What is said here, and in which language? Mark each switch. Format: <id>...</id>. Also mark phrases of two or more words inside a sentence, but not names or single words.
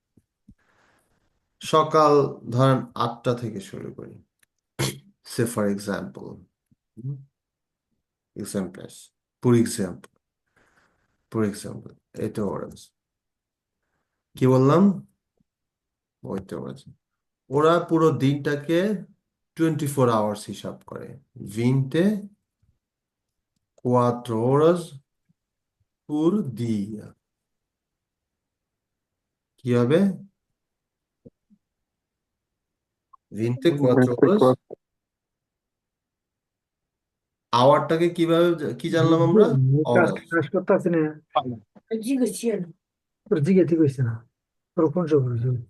<bn>সকাল ধরেন 8টা থেকে শুরু করি,</bn> <en>say for example, example, for example, for example,</en> <bn>ফর এক্সাম্পল, এটা ওরাস, কি বললাম? ওইটা ওরাস। ওরা পুরো দিনটাকে 24 আওয়ার্স হিসাব করে,</bn> <pt>24 horas por dia।</pt> <bn>কি হবে? 24 horas। আওয়ারটাকে কিভাবে, কি জানলাম আমরা? কাজ</bn> <pt>অরাস।</pt> <bn>কাজ করতে আসি না, তোর জিগে ঠিক হয়েছে না, তোর কোন সব হয়েছে?</bn>